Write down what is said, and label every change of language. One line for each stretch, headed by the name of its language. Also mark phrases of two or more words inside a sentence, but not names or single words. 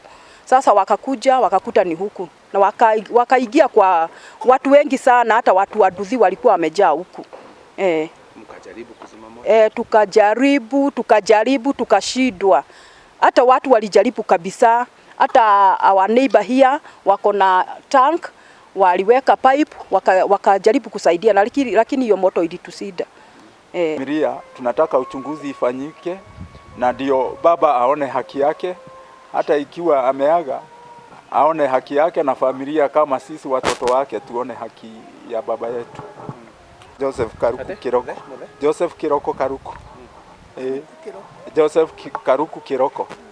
Swahili: Sasa wakakuja wakakuta ni huku na wakaingia kwa watu wengi sana, hata watu waduthi walikuwa wamejaa huku. Mkajaribu kuzima moto? Tukajaribu tukashindwa. Hata watu walijaribu kabisa, hata
English: our neighbor here
Swahili: wako na tank, waliweka pipe wakajaribu kusaidia, lakini hiyo moto ilitusida. Familia tunataka uchunguzi ifanyike na ndio baba aone haki yake, hata ikiwa ameaga aone haki yake, na familia kama sisi watoto wake tuone haki ya baba yetu. Joseph Karuku Kiroko. Joseph Kiroko Karuku. Joseph Karuku Kiroko.